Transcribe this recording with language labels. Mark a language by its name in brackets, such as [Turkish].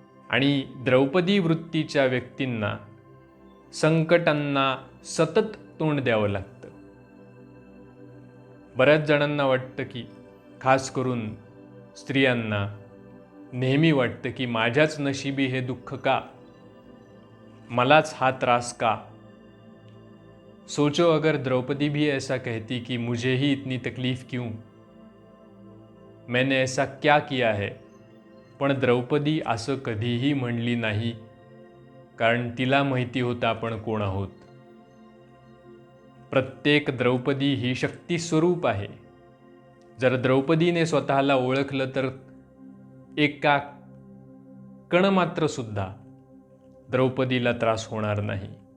[Marathi] आणि द्रौपदी वृत्तीच्या व्यक्तींना संकटांना सतत तोंड द्यावं लागतं. बऱ्याच जणांना वाटतं की, खास करून स्त्रियांना नेहमी वाटतं की माझ्याच नशिबी हे दुःख का, मलाच हा त्रास का. [Hindi] सोचो अगर द्रौपदी भी ऐसा कहती कि मुझे ही इतनी तकलीफ क्यों, मैंने ऐसा क्या किया है. [Marathi] पण द्रौपदी असं कधीही म्हणली नाही, कारण तिला माहिती होतं आपण कोण आहोत. प्रत्येक द्रौपदी ही शक्ती स्वरूप आहे. जर द्रौपदीने स्वतःला ओळखलं तर एका कणमात्र सुद्धा द्रौपदीला त्रास होणार नाही.